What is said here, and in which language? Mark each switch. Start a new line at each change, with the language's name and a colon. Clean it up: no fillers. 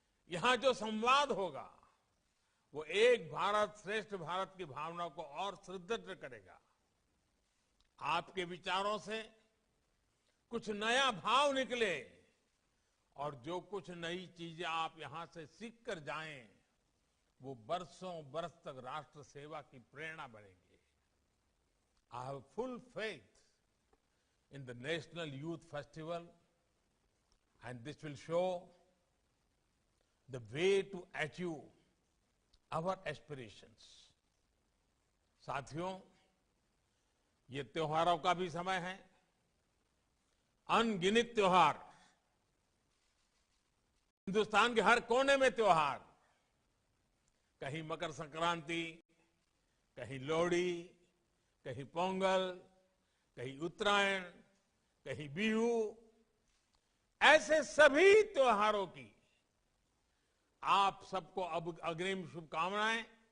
Hindi: यहां जो संवाद होगा वो एक भारत श्रेष्ठ भारत की भावना को और सुदृढ़ करेगा। आपके विचारों से कुछ नया भाव निकले और जो कुछ नई चीजें आप यहां से सीख कर जाएं, वो बरसों बरस तक राष्ट्र सेवा की प्रेरणा बनेगी।
English: I have full faith in the National Youth Festival and this will show the way to achieve our aspirations.
Hindi: साथियों, ये त्योहारों का भी समय है। अनगिनत त्योहार, हिंदुस्तान के हर कोने में त्योहार, कहीं मकर संक्रांति, कहीं लोहड़ी, कहीं पोंगल, कहीं उत्तरायण, कहीं बिहू, ऐसे सभी त्योहारों की आप सबको अब अग्रिम शुभकामनाएं।